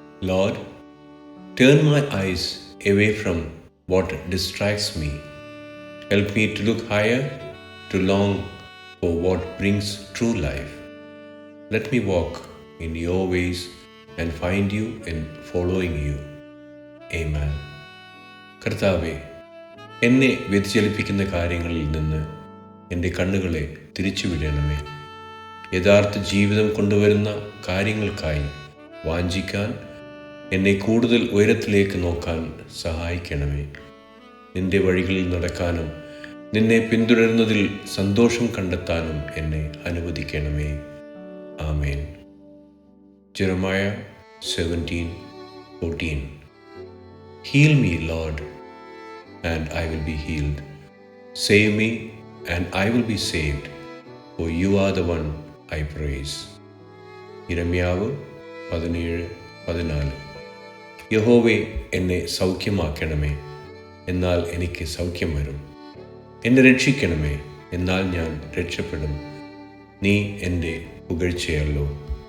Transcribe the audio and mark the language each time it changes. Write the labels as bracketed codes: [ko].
[en] Lord, turn my eyes away from what distracts me. Help me to look higher, to long for what brings true life. Let me walk in your ways and find you in following you. Amen. [ml] കർത്താവേ, എന്നെ വ്യതിചലിപ്പിക്കുന്ന കാര്യങ്ങളിൽ നിന്ന് എൻ്റെ കണ്ണുകളെ തിരിച്ചുവിടണമേ. യഥാർത്ഥ ജീവിതം കൊണ്ടുവരുന്ന കാര്യങ്ങൾക്കായി വാഞ്ചിക്കാൻ, എന്നെ കൂടുതൽ ഉയരത്തിലേക്ക് നോക്കാൻ സഹായിക്കണമേ. നിന്റെ വഴികളിൽ നടക്കാനും നിന്നെ പിന്തുടരുന്നതിൽ സന്തോഷം കണ്ടെത്താനും എന്നെ അനുവദിക്കണമേ. ആമേൻ. Jeremiah 17:14. [en] Heal me, Lord, and I will be healed. Save me, and I will be saved, for you are the one I praise. [ml] യിരെമ്യാവ് 17:14. യഹോവേ, എന്നെ സൗഖ്യമാക്കണമേ, എന്നാൽ എനിക്ക് സൗഖ്യം വരും. എന്നെ രക്ഷിക്കണമേ, എന്നാൽ ഞാൻ രക്ഷപ്പെടും. നീ എൻ്റെ പുകഴ്ചയല്ലോ.